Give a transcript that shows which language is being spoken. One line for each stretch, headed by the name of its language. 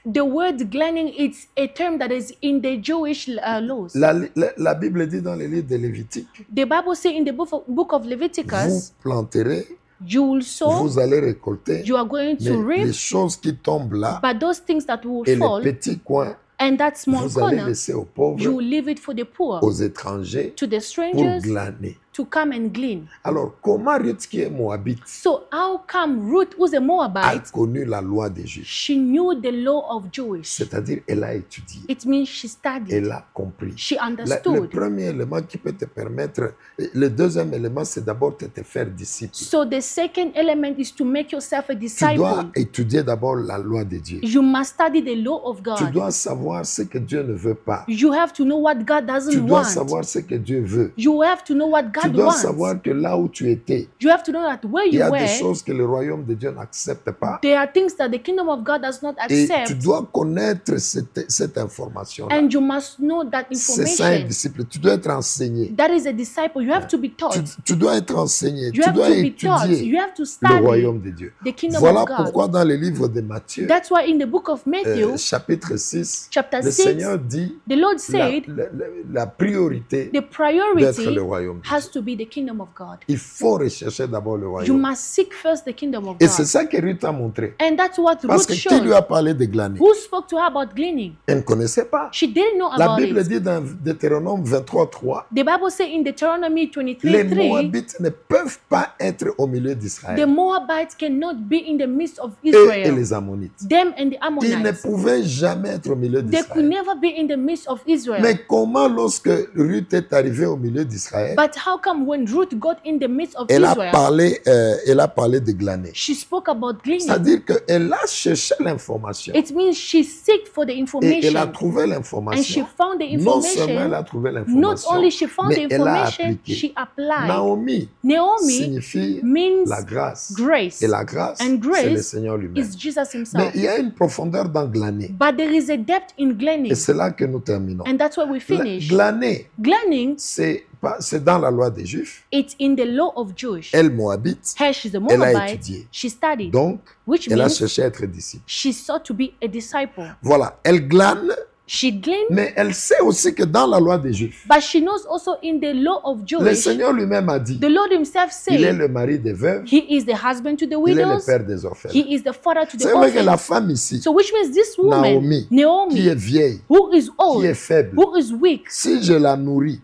English: the word gleaning, it's a term that is in the Jewish laws.
French: La Bible dit dans le livre de Lévitique,
English: The Bible says in the book of
French: vous
English: Leviticus,
French: planterez,
English: you will sow,
French: vous allez récolter,
English: you are going
French: mais
English: to
French: les
English: reap,
French: choses qui tombent là
English: but those things that will
French: et les
English: fall,
French: petits coins,
English: and that small
French: vous allez
English: corner,
French: laisser aux
English: you
French: pauvres,
English: will leave it for the poor,
French: aux étrangers,
English: to the
French: pour
English: strangers,
French: glaner.
English: to come and glean.
French: Alors, comment Ruth, qui est moabite,
English: So how come Ruth, who's a
French: a
English: Moabite,
French: connu la loi des Juifs?
English: she knew the law of Jewish?
French: C'est-à-dire, elle a étudié,
English: It means she studied,
French: elle a compris.
English: she
French: Le
English: understood.
French: premier élément qui peut te permettre, le deuxième élément, c'est d'abord de te faire disciple.
English: So the second element is to make yourself a
French: Tu dois
English: disciple.
French: étudier d'abord la loi de Dieu.
English: You must study the law of
French: Tu
English: God.
French: dois savoir ce que Dieu ne veut pas.
English: You have to know what God
French: Tu
English: doesn't
French: dois
English: want.
French: savoir ce que Dieu veut.
English: You have to know what
French: Tu Tu
English: God
French: dois
English: wants.
French: savoir que là où tu étais,
English: You have to know that where
French: il y
English: you
French: a des
English: were,
French: choses que le royaume de Dieu n'accepte pas.
English: there are things that the kingdom of God does not
French: Et tu
English: accept.
French: dois connaître cette information-là.
English: And you must know that
French: C'est ça un
English: information.
French: disciple. Tu dois être enseigné.
English: That is a disciple. You have to be taught.
French: Tu dois être enseigné.
English: You
French: Tu
English: have
French: dois
English: to be taught.
French: étudier
English: You have to
French: le
English: study
French: royaume de Dieu.
English: the kingdom
French: Voilà
English: of God.
French: pourquoi dans le livre de Matthieu,
English: That's why in the book of Matthew,
French: chapitre 6,
English: chapter
French: le
English: 6,
French: Seigneur dit
English: the Lord
French: la,
English: said
French: la priorité
English: the
French: d'être
English: priority
French: le royaume de Dieu.
English: has to be the kingdom of God.
French: Il faut rechercher d'abord le
English: You
French: royaume.
English: must seek first the kingdom of
French: Et c'est
English: God.
French: ça que Ruth a montré.
English: And that's what
French: Parce
English: Ruth
French: que qui lui
English: showed.
French: a parlé de glaner?
English: Who spoke to her about gleaning?
French: Elle ne connaissait pas.
English: She didn't know
French: La
English: about
French: Bible
English: it.
French: dit dans Deutéronome 23:3,
English: The Bible says in Deuteronomy
French: les
English: 23:3,
French: Moabites ne peuvent pas être au milieu
English: the
French: d'Israël.
English: Moabites cannot be in the midst of
French: Eux et
English: Israel.
French: les Ammonites.
English: Them and the
French: Ils ne
English: Ammonites.
French: pouvaient jamais être au milieu
English: They could
French: d'Israël.
English: never be in the midst of Israel.
French: Mais comment lorsque Ruth est arrivée au milieu d'Israël,
English: But how come when Ruth got in the midst of
French: elle a
English: Israel,
French: parlé de glaner?
English: she spoke about gleaning?
French: C'est-à-dire qu'elle a cherché l'information
English: It means she seeked for the
French: et elle a
English: information
French: trouvé
English: and she
French: l'information.
English: found the
French: Non seulement elle a trouvé
English: Not
French: l'information,
English: only she found the
French: mais elle a
English: information,
French: appliqué.
English: she applied.
French: Naomi
English: Naomi
French: signifie
English: means
French: la grâce.
English: grace,
French: Et la grâce,
English: and
French: c'est le
English: grace
French: Seigneur lui-même.
English: is Jesus
French: Mais
English: himself.
French: il y a une profondeur dans glaner.
English: But there is a depth in gleaning,
French: Et c'est là que nous terminons.
English: and that's where we finish.
French: Glaner,
English: Gleaning,
French: c'est dans la loi des Juifs.
English: it's in the law of Jewish.
French: Elle, Moabite,
English: Her, she's a
French: elle a
English: Moabite.
French: étudié.
English: She studied,
French: Donc,
English: which
French: elle a
English: means
French: cherché à être disciple.
English: she sought to be a disciple.
French: Voilà, elle glane,
English: She gleaned,
French: mais elle sait aussi que dans la loi des Juifs,
English: but she knows also in the law of
French: le
English: Jewish,
French: Seigneur lui-même a dit,
English: the Lord himself
French: il est
English: said
French: le mari des veuves,
English: he is the husband to the
French: il est le
English: widows,
French: père des orphelins.
English: he is the father to the
French: C'est vrai que la
English: orphans.
French: femme ici,
English: So which means this woman,
French: Naomi, qui
English: Naomi,
French: est vieille,
English: who is
French: qui
English: old,
French: est faible,
English: who is weak,
French: si je la nourris